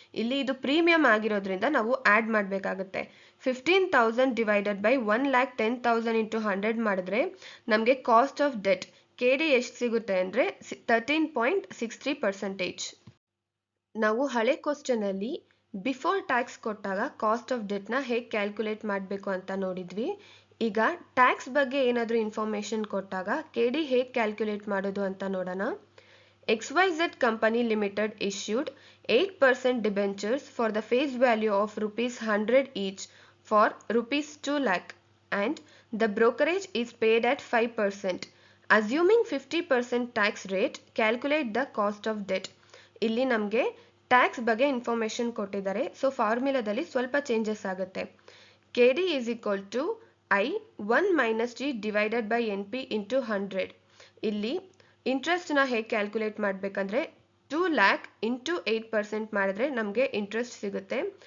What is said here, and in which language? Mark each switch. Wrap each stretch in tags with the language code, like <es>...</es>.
<kn>ಇಲ್ಲಿ ಇದು ಪ್ರೀಮಿಯಂ ಆಗಿರೋದ್ರಿಂದ ನಾವು ಆ್ಯಡ್ ಮಾಡಬೇಕಾಗುತ್ತೆ. 15,000 ಡಿವೈಡೆಡ್ ಬೈ 1 ಲ್ಯಾಕ್ 10,000 ಇಂಟು 100 ಮಾಡಿದ್ರೆ ನಮಗೆ ಕಾಸ್ಟ್ ಆಫ್ ಡೆಟ್ KD ಎಷ್ಟು ಸಿಗುತ್ತೆ ಅಂದರೆ 13.63%. ನಾವು ಹಳೆ ಕ್ವಶನಲ್ಲಿ ಬಿಫೋರ್ ಟ್ಯಾಕ್ಸ್ ಕೊಟ್ಟಾಗ ಕಾಸ್ಟ್ ಆಫ್ ಡೆಟ್ನ ಹೇಗೆ ಕ್ಯಾಲ್ಕುಲೇಟ್ ಮಾಡಬೇಕು ಅಂತ ನೋಡಿದ್ವಿ. ಈಗ ಟ್ಯಾಕ್ಸ್ ಬಗ್ಗೆ ಏನಾದರೂ ಇನ್ಫಾರ್ಮೇಷನ್ ಕೊಟ್ಟಾಗ KD ಹೇಗೆ ಕ್ಯಾಲ್ಕುಲೇಟ್ ಮಾಡೋದು ಅಂತ ನೋಡೋಣ.</kn> <en>XYZ Company Limited issued 8% debentures for the face value of rupees 100 each for rupees 2 lakh and the brokerage is paid at 5%. Assuming 50% tax rate, calculate the cost of debt.</en> <kn>ಇಲ್ಲಿ ನಮಗೆ tax ಬಗ್ಗೆ information ಕೊಟ್ಟಿದ್ದಾರೆ. So ಫಾರ್ಮುಲಾದಲ್ಲಿ ಸ್ವಲ್ಪ changes ಆಗುತ್ತೆ.</kn> <en>KD is equal to I 1 minus G divided by NP into 100.</en> <kn>ಇಲ್ಲಿ ಇಂಟ್ರೆಸ್ಟ್ನ ಹೇಗೆ calculate ಮಾಡಬೇಕಂದ್ರೆ 2 lac into 8% ಮಾಡಿದ್ರೆ ನಮಗೆ ಇಂಟ್ರೆಸ್ಟ್ ಸಿಗುತ್ತೆ.</kn>